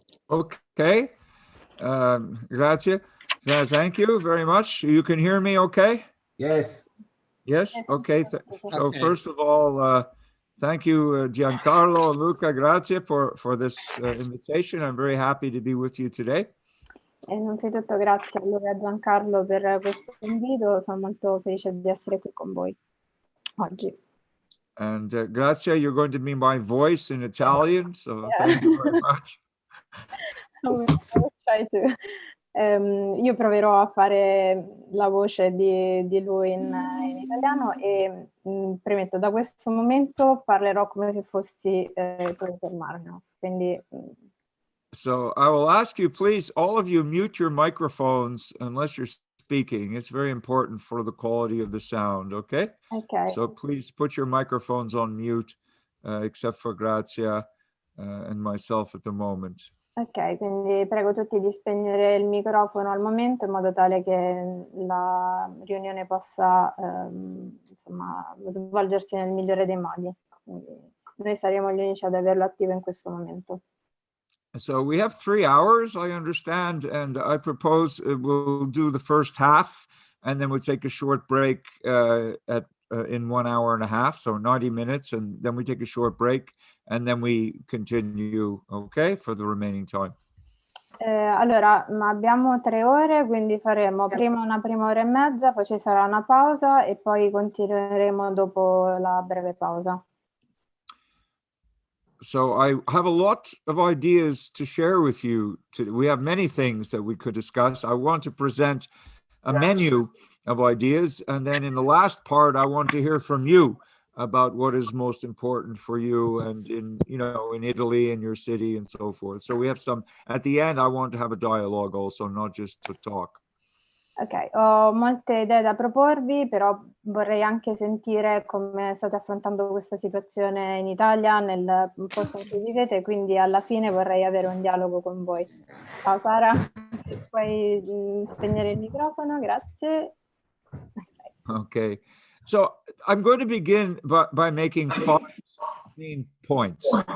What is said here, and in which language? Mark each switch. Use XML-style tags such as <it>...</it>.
<en>Okay.</en> <it>Grazie.</it> <en>Thank you very much. You can hear me okay? Yes. Yes? Okay. So Okay. first of all, thank you, Giancarlo and Luca.</en> <it>Grazie</it> <en>for this invitation. I'm very happy to be with you today.</en> <it>Innanzitutto grazie a Luca e a Giancarlo per questo invito, sono molto felice di essere qui con voi oggi.</it> <en>And grazie, you're going to be my voice in Italian, so thank you very much. I will try to.</en> <it>Io proverò a fare la voce di lui in italiano e premetto, da questo momento parlerò come se fossi professor Marinov, quindi...</it> <en>So I will ask you, please, all of you mute your microphones unless you're speaking. It's very important for the quality of the sound, okay? Okay. So please put your microphones on mute, except for Grazia and myself at the moment.</en> <it>Ok, quindi prego tutti di spegnere il microfono al momento in modo tale che la riunione possa insomma, svolgersi nel migliore dei modi. Quindi, noi saremo gli unici ad averlo attivo in questo momento.</it> <en>So we have 3 hours, I understand, and I propose we'll do the first half, and then we'll take a short break in 1 hour and a half, so 90 minutes, and then we take a short break, and then we continue, okay, for the remaining time.</en> <it>Allora, abbiamo 3 ore, quindi faremo prima una prima ora e mezza, poi ci sarà una pausa e poi continueremo dopo la breve pausa.</it> <en>So I have a lot of ideas to share with you. We have many things that we could discuss. I want to present a menu of ideas, and then in the last part, I want to hear from you about what is most important for you and in Italy and your city and so forth. So we have some, at the end, I want to have a dialogue also, not just to talk.</en> <it>Ok, ho molte idee da proporvi, però vorrei anche sentire come state affrontando questa situazione in Italia, nel posto in cui vivete, quindi alla fine vorrei avere un dialogo con voi. Ciao Sara, se puoi spegnere il microfono, grazie.</it> <en>Okay, so I'm going to begin by making 5 main points.</en>